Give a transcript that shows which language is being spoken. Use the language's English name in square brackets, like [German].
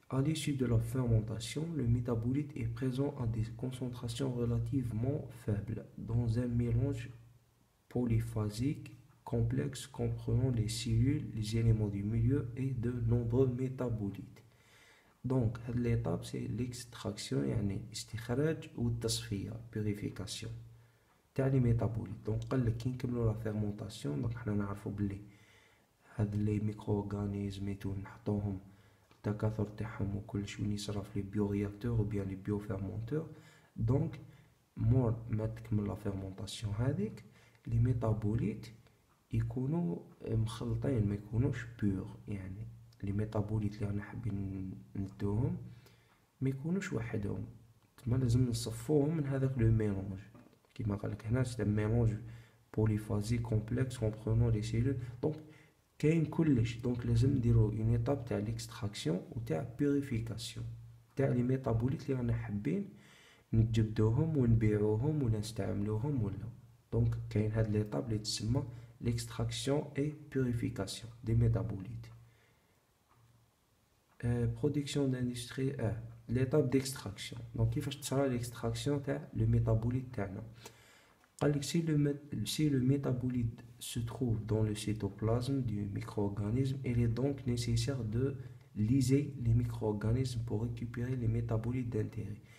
[French] À l'issue de la fermentation, le métabolite est présent à des concentrations relativement faibles dans un mélange polyphasique complexe comprenant les cellules, les éléments du milieu et de nombreux métabolites. Donc, l'étape c'est l'extraction, [Arabic] استخراج والتصفية, [French] purification تاع لي ميتابوليت. [Arabic] دونك قال لك كي نكملوا لا فيرمونطاسيون دونك حنا نعرفوا بلي هاد لي ميكرو اورغانيزم نحطوهم التكاثر تاعهم وكلش وين يصرا في لي بيو رياكتور او بيان لي بيو فيرمونتور. دونك مور ما تكمل لا فيرمونطاسيون هذيك لي ميتابوليت يكونوا مخلطين ما يكونوش بيور. لي ميتابوليت اللي رانا حابين ندوهم ما يكونوش وحدهم، تما لازم نصفوهم من هذاك لو ميلونج. كيما قالك هنا سي ميلونج بوليفازي كومبلكس كومبرونون لي سيلول. دونك كاين كلش. دونك لازم نديرو اون ايتاب تاع ليكستراكسيون و تاع بيوريفيكاسيون تاع لي ميتابوليت اللي رانا حابين نجبدوهم ونبيعوهم ولا نستعملوهم ولا. دونك كاين هاد ليتاب اللي تسمى [French] l'extraction et purification des métabolites. production d'industrie, l'étape d'extraction. Donc [Arabic] كيفاش تصرى [French] l'extraction تاع le métabolite [Arabic] تاعنا. قال لك [French] si le métabolite se trouve dans le cytoplasme du micro-organisme, il est donc nécessaire de lyser les micro-organismes pour récupérer les métabolites d'intérêt.